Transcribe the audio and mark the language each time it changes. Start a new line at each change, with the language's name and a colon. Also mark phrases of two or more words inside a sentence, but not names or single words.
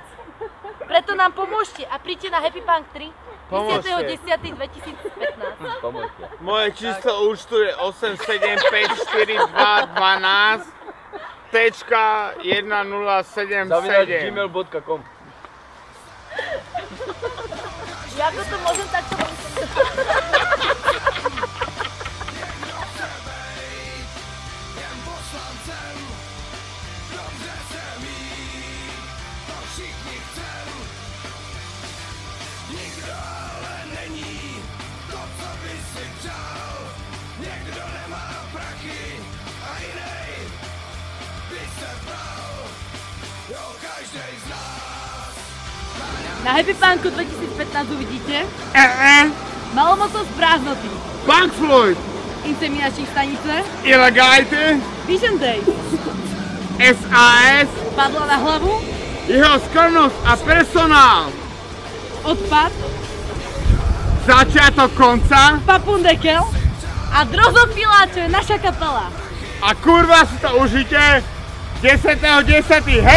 Slovak: Preto nám pomôžte a príďte na Happy Punk 3 10.10.2015. Pomôžte. Moje číslo účtu je 8754212 .1077. @gmail.com. Ako to môžem takto
Czech: Nikdo ale není to, co by si přál. Někdo nemá prachy a jinej by se bral. Jo, každej z nás.
Slovak: Na Happy Punku 2015 uvidíte malomocnosť prázdnoty, Punk Floyd, inseminační stanice, Ilegality, Vision Day, SAS, padla na hlavu, jeho skromnosť a personál, odpad, začiatok konca Papundekel a Drozofila, čo je naša kapela. a kurva si to užite 10.10.